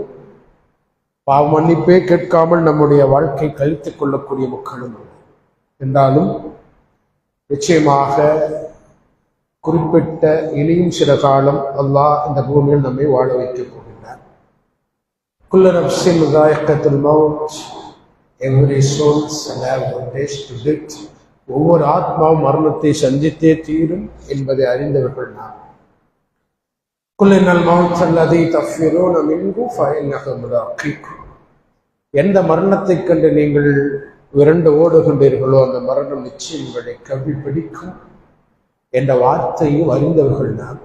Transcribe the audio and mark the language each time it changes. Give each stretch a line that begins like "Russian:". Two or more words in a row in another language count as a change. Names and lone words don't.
Tamil: பாவ மன்னிப்பே கேட்காமல் நம்முடைய வாழ்க்கை கழித்துக் கொள்ளக்கூடிய மக்களும் உண்டு. என்றாலும் நிச்சயமாக குறிப்பிட்ட இனியும் சில காலம் அல்லாஹ் இந்த பூமியில் நம்மை வாழ வைக்கப் போகின்றார்.
Arabic: كل نفس ذائقة الموت
English: Every soul shall have one taste to death.
Tamil: ஒவ்வொரு ஆத்மாவும் மரணத்தை சந்தித்தே தீரும் என்பதை அறிந்தவர்கள் நாம்.
Arabic: قل إن الموت الذي تفرون منه فإنه ملاقيكم.
Tamil: எந்த மரணத்தை கண்டு நீங்கள் விரண்டு ஓடுகின்றீர்களோ அந்த மரணம் நிச்சயம் உங்களை கவி பிடிக்கும் என்ற வார்த்தையும் அறிந்தவர்கள் நாம்.